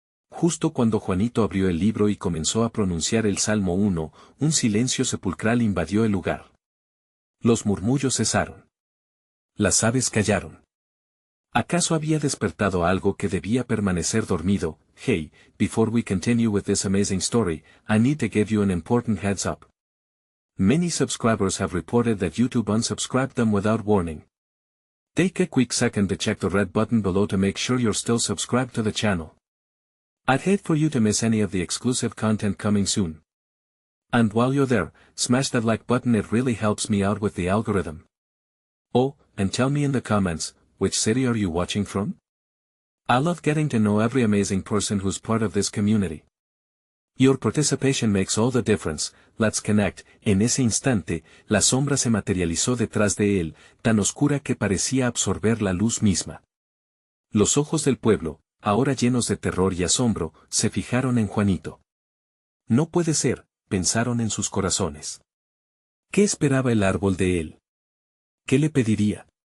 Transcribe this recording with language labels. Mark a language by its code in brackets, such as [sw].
[es] Justo cuando Juanito abrió el libro y comenzó a pronunciar el Salmo 1, un silencio sepulcral invadió el lugar. Los murmullos cesaron. Las aves callaron. ¿Acaso había despertado algo que debía permanecer dormido? [en] Hey, before we continue with this amazing story, I need to give you an important heads up. Many subscribers have reported that YouTube unsubscribed them without warning. Take a quick second to check the red button below to make sure you're still subscribed to the channel. I'd hate for you to miss any of the exclusive content coming soon. And while you're there, smash that like button, it really helps me out with the algorithm. Oh, and tell me in the comments, which city are you watching from? I love getting to know every amazing person who's part of this community. Your participation makes all the difference. Let's connect. [es] En ese instante, la sombra se materializó detrás de él, tan oscura que parecía absorber la luz misma. Los ojos del pueblo, ahora llenos de terror y asombro, se fijaron en Juanito. No puede ser, pensaron en sus corazones. ¿Qué esperaba el árbol de él? ¿Qué le pediría?